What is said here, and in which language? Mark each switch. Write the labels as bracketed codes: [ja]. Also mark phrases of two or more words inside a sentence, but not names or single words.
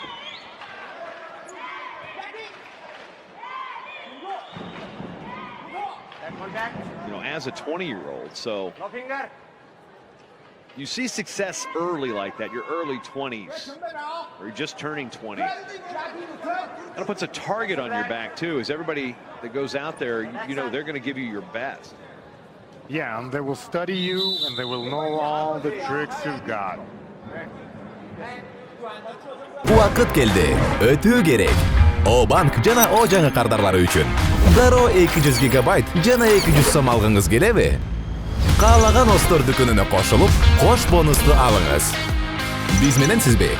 [en] As a 20-year-old, so you see success early like that, your early 20s, or you're just turning 20. That puts a target on your back too, as everybody that goes out there, they're going to give you your best. Yeah, and they will study you, and they will know all the tricks you've got. [ky] Вакыт келди. Өтүү керек. O-банк жана O жаңы кардарлары үчүн. Дароо 200 гигабайт жана 200 сом алгыңыз келеби? Каалаган Остор дүкөнүнө кошулуп, кош бонусту алыңыз. Биз менен сизби?